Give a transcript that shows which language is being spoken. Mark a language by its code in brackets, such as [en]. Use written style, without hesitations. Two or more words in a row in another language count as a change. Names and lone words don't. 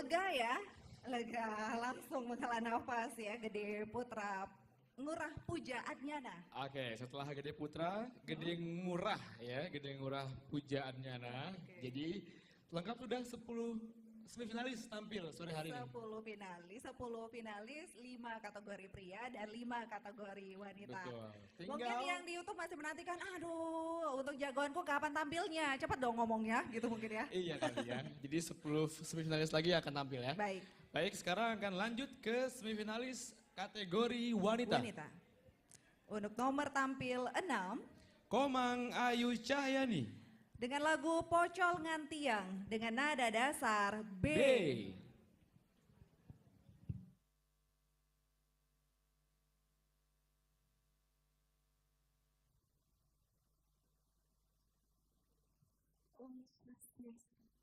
[id] ya. Lega, langsung menghela nafas ya, Gede Putra Ngurah Puja Adnyana. Oke, setelah Gede Putra, Gede Ngurah ya, Gede Ngurah Puja Adnyana. Jadi lengkap sudah 10 semifinalis tampil sore hari ini. 10 finalis, 5 kategori pria dan 5 kategori wanita. Betul. Mungkin yang di YouTube masih menantikan, aduh untuk jagoanku kapan tampilnya? Cepat dong ngomongnya gitu mungkin ya. Iya kali ya. Jadi 10 semifinalis lagi akan tampil ya. Baik. Baik, sekarang akan lanjut ke semifinalis kategori wanita. Untuk nomor tampil 6. Komang Ayu Cahyani. Dengan lagu Pocol Ngantiang dengan nada dasar B. B. [ban] Om Swastiastu.